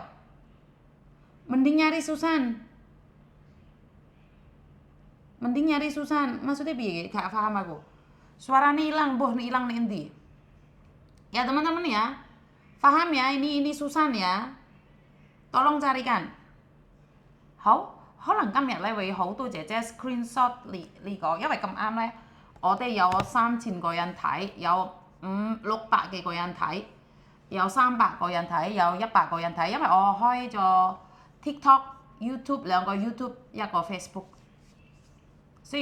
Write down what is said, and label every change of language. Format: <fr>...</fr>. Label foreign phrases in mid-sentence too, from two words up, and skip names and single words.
<id>Mending nyari Susan. Maksudnya piye? Gak paham aku. Suaranya hilang, hilang nih endi. Ya teman-teman ya. Paham ya, ini Susan ya. Tolong carikan.</id> <yue>好，可能今日咧會好多姐姐 screenshot 呢個，因為咁啱咧，我哋有3000個人睇，有600幾個人睇，有300個人睇，有100個人睇，因為我開咗 TikTok、YouTube 兩個 YouTube 一個 Facebook，所以</yue>